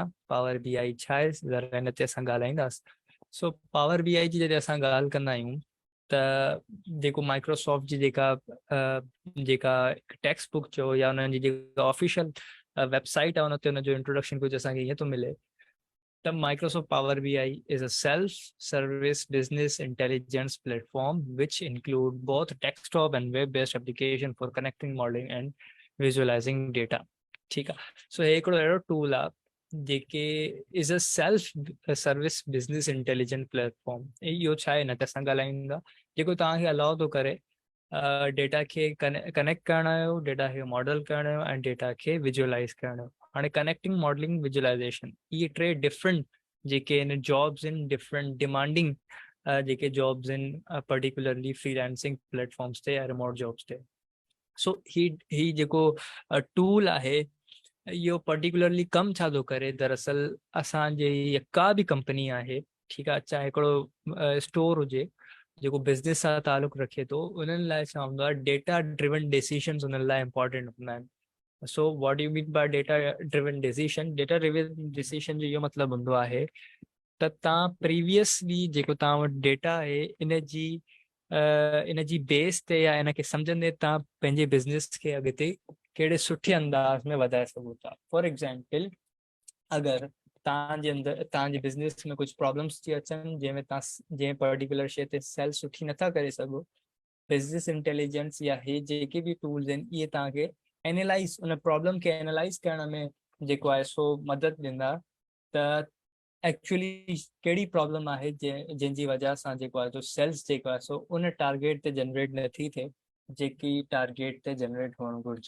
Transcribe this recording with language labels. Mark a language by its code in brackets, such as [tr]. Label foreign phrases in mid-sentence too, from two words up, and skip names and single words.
[sd] पावर BI छा आहे ज़रा हिन ते असां ॻाल्हाईंदासीं। सो पावर BI जी जॾहिं असां ॻाल्हि कंदा आहियूं त जेको माइक्रोसॉफ्ट जी जेका [en] text book [sd] चयो या उन्हनि जी जेका [en] official website [sd] आहे उन ते उनजो इंट्रोडक्शन कुझु असांखे ईअं थो मिले त [en] Microsoft Power BI is a self-service business intelligence platform which include both desktop and web-based application for connecting, modeling and visualizing data. [sd] ठीकु आहे, सो हे हिकिड़ो अहिड़ो टूल आहे जेके [en] is a self service business intelligent platform. [sd] इहो छा आहे, हिन ते असां ॻाल्हाईंदा, जेको तव्हांखे अलाउ थो करे डेटा खे कनेक्ट करण जो, डेटा खे मॉडल करण जो ऐं डेटा खे विजुअलाइज़ करण जो। हाणे [en] connecting, modeling, visualization [sd] इहे टे डिफरेंट जेके आहिनि जॉब्स आहिनि, [en] different demanding [sd] जेके जॉब्स आहिनि [en] particularly freelancing platforms [sd] ते या [en] remote jobs [sd] ते। सो ही जेको टूल आहे इहो पर्टिकुलरली कमु छा थो करे, दरअसल असांजे का बि कंपनी आहे, ठीकु आहे, चाहे हिकिड़ो स्टोर हुजे जेको बिज़नेस सां तालुक़ु रखे थो, उन्हनि लाइ छा हूंदो आहे, [en] data driven decisions [sd] उन्हनि लाइ इंपॉर्टेंट हूंदा आहिनि। [en] So what you mean by data driven decision? data driven decision [sd] जो इहो मतिलबु हूंदो आहे त तव्हां प्रीवियसली जेको तव्हां वटि डेटा आहे इन जी बेस ते या इन खे सम्झंदे तव्हां पंहिंजे बिज़नेस खे अॻिते कहिड़े सुठे अंदाज़ में वधाए सघो था। [en] for example, [sd] अगरि तव्हांजे अंदरि तव्हांजे बिज़नेस में कुझु प्रॉब्लम्स थी अचनि जंहिंमें तव्हां जंहिं पर्टिकुलर शइ ते सेल सुठी नथा करे सघो, [en] business intelligence [sd] या हे जेके बि टूल्स आहिनि इहे तव्हांखे एनालाइज़ उन प्रॉब्लम खे एनालाइज़ करण में जेको आहे सो मदद ॾींदा त एक्चुअली कहिड़ी प्रॉब्लम आहे जंहिंजी वजह सां जेको आहे सो सेल्स जेको आहे सो उन टारगेट ते जनरेट नथी थिए जेकी टारगेट ते जनरेट हुअणु घुरिजे।